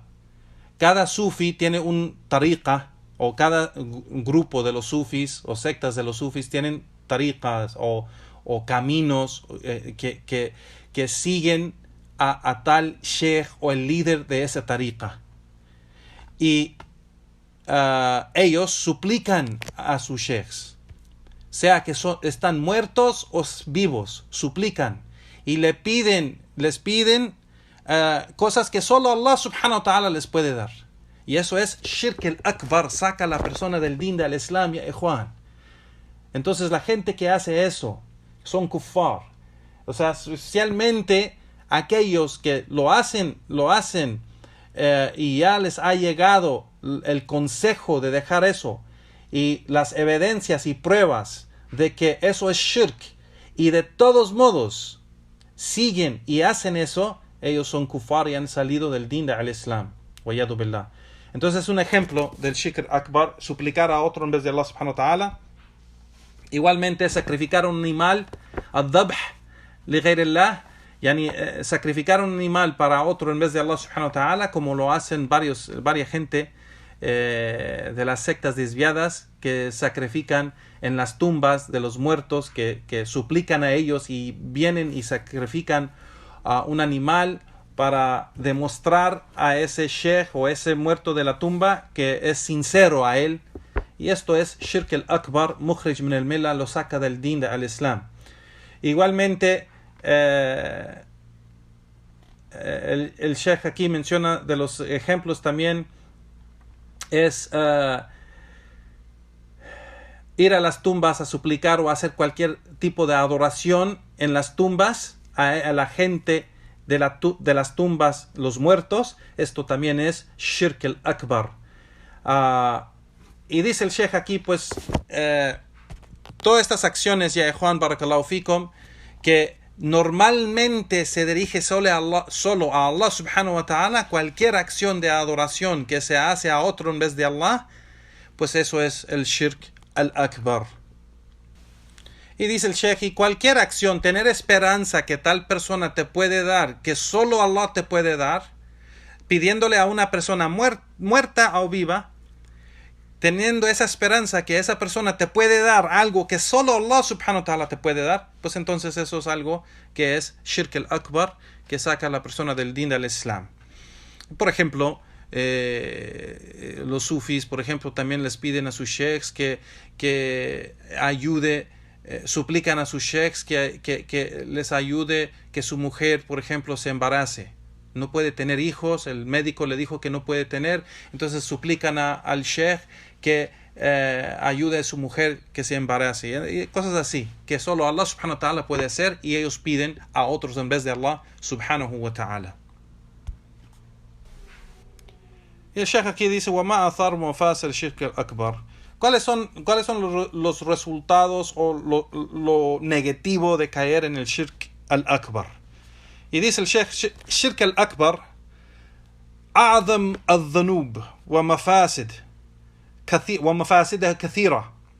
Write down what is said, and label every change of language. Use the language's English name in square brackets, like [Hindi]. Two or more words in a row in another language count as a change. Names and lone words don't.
[Spanish] Cada sufi tiene un tariqa, o cada grupo de los sufis o sectas de los sufis tienen tariqas o caminos que siguen a tal sheikh o el líder de esa tariqa. Y ellos suplican a sus sheikhs, sea que están muertos o vivos, suplican y les piden cosas que solo Allah [Arabic] سبحانه وتعالى [Spanish] les puede dar. Y eso es [Arabic] الشرك الأكبر, [Spanish] saca a la persona del din del Islam, [Arabic] يا إخوان. [Spanish] Entonces la gente que hace eso son kuffar. O sea, especialmente aquellos que lo hacen y ya les ha llegado el consejo de dejar eso, y las evidencias y pruebas de que eso es shirk, y de todos modos siguen y hacen eso, ellos son kuffar y han salido del din del Islam. [Arabic] والعياذ بالله. [Spanish] Entonces, un ejemplo del [Arabic] شرك أكبر, [Spanish] suplicar a otro en vez de Allah [Arabic] سبحانه وتعالى. [Spanish] Igualmente, sacrificar un animal, [Arabic] الذبح لغير الله, [Spanish] sacrificar un animal para otro en vez de Allah [Arabic] سبحانه وتعالى, [Spanish] como lo hacen varias gente de las sectas desviadas, que sacrifican en las tumbas de los muertos, que suplican a ellos y vienen y sacrifican a un animal para demostrar a ese sheikh o ese muerto de la tumba que es sincero a él. Y esto es [Arabic] الشرك الأكبر، مخرج من الملة, [Spanish] lo saca del [Arabic] دين الإسلام. [Spanish] Igualmente, el sheikh aquí menciona de los ejemplos también es ir a las tumbas a suplicar o hacer cualquier tipo de adoración en las tumbas a la gente de las tumbas, los muertos. Esto también es [Arabic] الشرك الأكبر. [Spanish] Y dice el sheikh aquí, pues, todas estas acciones, ya Juan, [Arabic] بارك الله فيكم, [Spanish] que normalmente se dirige solo a Allah [Arabic] سبحانه وتعالى, [Spanish] cualquier acción de adoración que se hace a otro en vez de Allah, pues eso es el [Arabic] الشرك الأكبر. [Spanish] Y dice el sheikh, y cualquier acción, tener esperanza que tal persona te puede dar, que solo Allah te puede dar, pidiéndole a una persona muerta o viva, teniendo esa esperanza que esa persona te puede dar algo que solo Allah [Arabic] سبحانه وتعالى [Spanish] te puede dar, pues entonces eso es algo que es [Arabic] الشرك الأكبر, [Spanish] que saca a la persona del din del Islam. Por ejemplo, los sufis, por ejemplo, también les piden a sus sheikhs que ayude, suplican a sus sheikhs que les ayude que su mujer, por ejemplo, se embarace. No puede tener hijos, el médico le dijo que no puede tener, entonces suplican al sheikh que ayude a su mujer que se embarace, y cosas así, que solo Allah [Arabic] سبحانه وتعالى [Spanish] puede hacer, y ellos piden a otros en vez de Allah [Arabic] سبحانه وتعالى. [Spanish] Y el sheikh aquí dice, [Arabic] وَمَا أَثَرْ مُفَاسِ الشِّرْكِ الْأَكْبَرِ. [Spanish] ¿Cuáles son los resultados o lo negativo de caer en el [Arabic] الشرك الأكبر? [Spanish] Y dice el sheikh, [Arabic] الشرك الأكبر أعظم الذنوب ومفاسدها كثيرة.